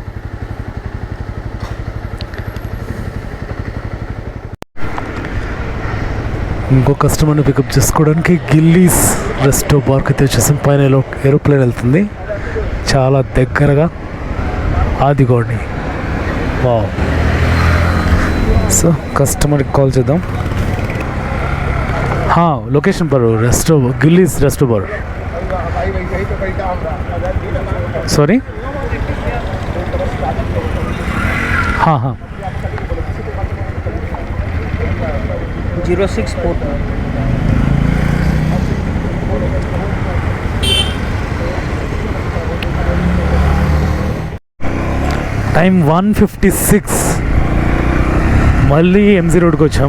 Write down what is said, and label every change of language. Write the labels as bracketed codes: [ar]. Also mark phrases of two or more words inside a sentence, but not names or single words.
[te] ఇంకో కస్టమర్ని పికప్ చేసుకోవడానికి గిల్లీస్ రెస్టో బార్కి అయితే వచ్చేసాం. పైన ఏరోప్లేన్ వెళ్తుంది చాలా దగ్గరగా, ఆదిగోండి. వావ్. సో కస్టమర్కి కాల్ చేద్దాం. [hi] हाँ लोकेशन पर रेस्टो गिल्लीज रेस्टो पर सॉरी हाँ हाँ 0642. [te] టైం 1:56 మళ్ళీ ఎంజీ రోడ్కి వచ్చాము.